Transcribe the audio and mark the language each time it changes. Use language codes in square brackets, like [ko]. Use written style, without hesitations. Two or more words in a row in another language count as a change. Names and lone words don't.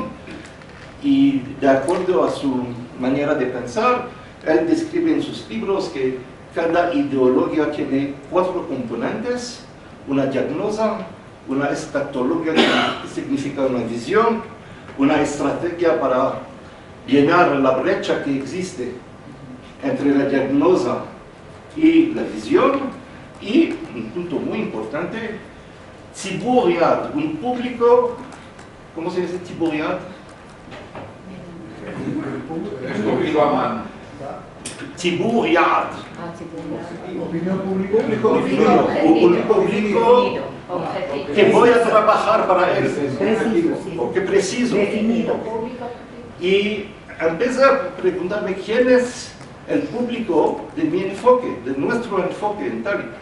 [es] y de acuerdo a su manera de pensar, él describe en sus libros que cada ideología tiene 4 componentes: una diagnosa, una escatología, que significa una visión, una estrategia para llenar la brecha que existe entre la diagnosa y la visión, y un punto muy importante, tzibur-yad, un público. ¿Cómo se dice tzibur-yad? Tzibur-yad. Opinión pública. Un público que voy a trabajar para él, o que preciso. Y empecé a preguntarme quién es el público de mi enfoque, de nuestro enfoque en Tali.